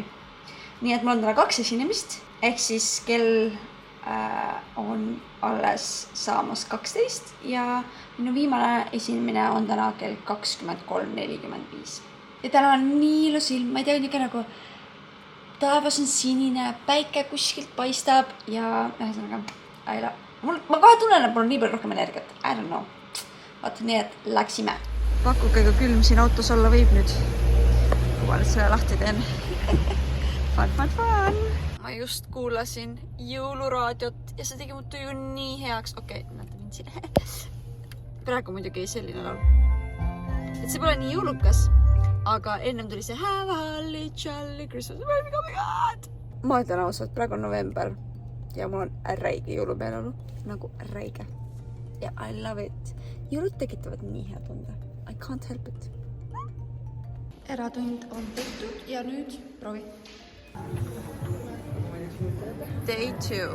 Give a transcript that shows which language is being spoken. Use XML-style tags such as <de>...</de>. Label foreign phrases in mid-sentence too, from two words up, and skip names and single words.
<et>Nii et mul on täna 2 esinemist, ehk siis kell on alles saamas 12 ja minu viimane esinemine on täna kell 23:45. Ja täna on nii ilus ilm, ma ei tea, niisugune nagu taevas on sinine, päike kuskilt paistab ja ühesõnaga, ma kohe tunnen, et mul on nii palju rohkem energiat.</et> <en>I don't know.</en> <et>Vaata nii, et läksime. Pakuge, kui külm siin autos olla võib nüüd. Kui ma nüüd selle lahti teen. Fun. Ma just kuulasin jõuluraadiot ja see tegi mu tuju nii heaks. Okei, näete mind siin. Praegu muidugi selline laul. Et see pole nii jõulukas. Aga ennem tuli see Have a Holly Jolly Christmas.</et> <en>Oh my god!</en> <et>Ma ütlen ausalt, praegu on november ja mul on räige jõulupealeolu. Nagu räige. Ja</et> <en>I love it.</en> <et>Jõulud tekitavad nii hea tunde.</et> <en>I can't help it.</en> <et>Eratund on tehtud ja nüüd proovi. Day 2.</et>